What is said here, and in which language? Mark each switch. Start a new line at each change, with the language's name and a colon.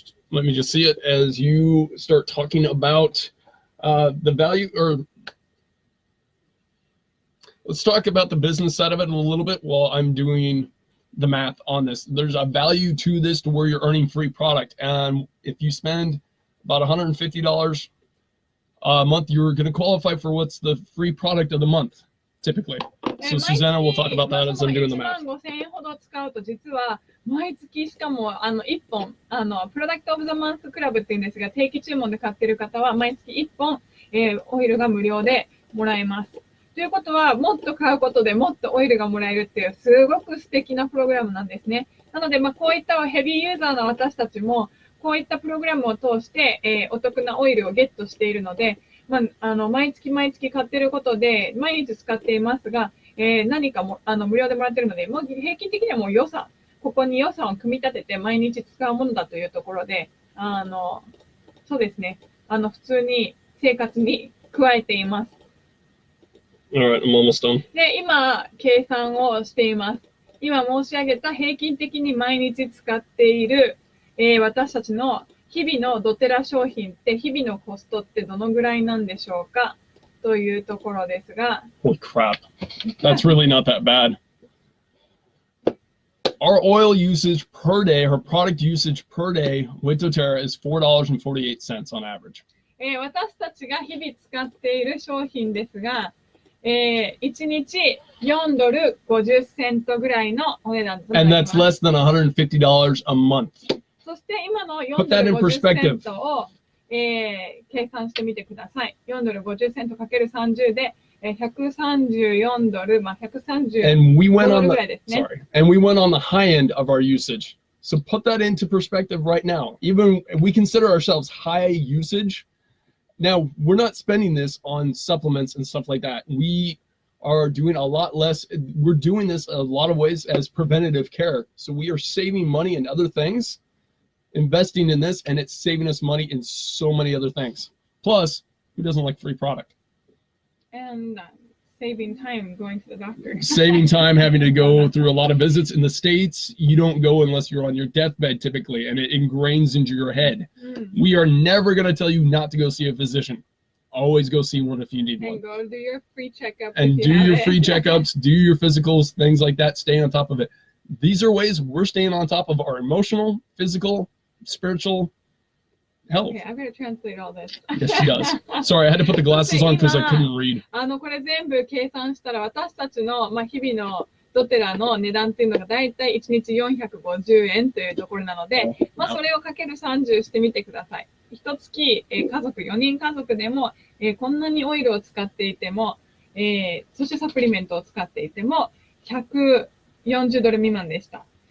English: Let me just see it as you start talking about the value, or let's talk about the business side of it in a little bit while I'm doing the math on this. There's a value to this to where you're earning free product. And if you spend about $150 a month, you're going to qualify for what's the free product of the month, typically. So Susanna will talk about that as I'm doing the math.
Japanese: 15000円ほど使うと実は毎月しかも1本プロダクトオブザマンスクラブっていうんですが、定期注文で買ってる方は毎月1本、オイルが無料でもらえます。ということは、もっと買うことでもっとオイルがもらえるっていうすごく素敵なプログラムなんですね。なので、こういったヘビーユーザーの私たちもこういったプログラムを通して、お得なオイルをゲットしているので、毎月毎月買ってることで毎日使っていますが、何かも無料でもらってるので、もう平均的にはもうここに予算を組み立てて毎日使うものだというところで、そうですね、普通に生活に加えています。
English: Alright, I'm almost done.
Japanese: で、今、計算をしています。今申し上げた平均的に毎日使っている、私たちの日々のドテラ商品って日々のコストってどのぐらいなんでしょうかというところですが。
English: Holy crap. That's really not that bad. Our oil usage per day, her product usage per day with doterra is $4.48 on average.
Japanese: 私たちが日々使っている商品ですが、1日4ドル50セントぐらいのお値段となります。
English: And that's less than $150 a month.
Japanese: そして今の4ドル50セントを、計算してみてください。 4ドル50セントかける30で、134ドル、130ドルぐらいですね。
English: And we went on the high end of our usage. So put that into perspective right now. Even we consider ourselves high usage. Now, we're not spending this on supplements and stuff like that. We are doing a lot less. We're doing this a lot of ways as preventative care. So we are saving money in other things, investing in this, and it's saving us money in so many other things. Plus, who doesn't like free product? And saving time going to the doctor. Saving time having to go through a lot of visits. In the States, you don't go unless you're on your deathbed typically, and it ingrains into your head. We are never going to tell you not to go see a physician. Always go see one if you need one. And go do your free checkups. And do your free checkups, do your physicals, things like that. Stay on top of it. These are ways we're staying on top of our emotional, physical, spiritual health. Okay, I'm going to translate all this. Yes, she does. Sorry, I had to put the glasses on because I couldn't read.
Japanese: これ全部計算したら私たちの、日々のドテラの値段っていうのがだいたい1日450円というところなので、それをかける30してみてください。一月、家族、4人家族でも、こんなにオイルを使っていても、そしてサプリメントを使っていても、140ドル未満でした。